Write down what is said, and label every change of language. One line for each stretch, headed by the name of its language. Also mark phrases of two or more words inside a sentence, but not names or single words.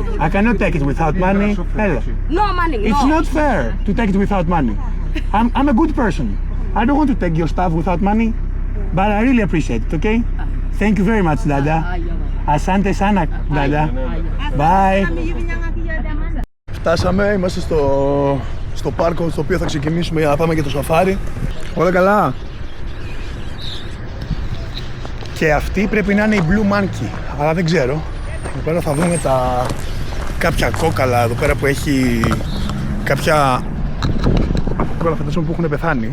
English: I cannot take it without money. Hella. No money. It's no. not fair to take it without money. I'm a good person. I don't want to take your stuff without money, but I really appreciate it, okay? Thank you very much, Dada.
Swahili: Asante sana, Dada. Bye.
Greek: Φτάσαμε, είμαστε στο πάρκο στο οποίο θα ξεκινήσουμε για να πάμε και το σαφάρι. Όλα καλά. Και αυτή πρέπει να είναι η Blue Monkey, αλλά δεν ξέρω. Εδώ πέρα θα δούμε κάποια κόκαλα εδώ πέρα που έχει κάποια κόκαλα φαντάζομαι που έχουν πεθάνει.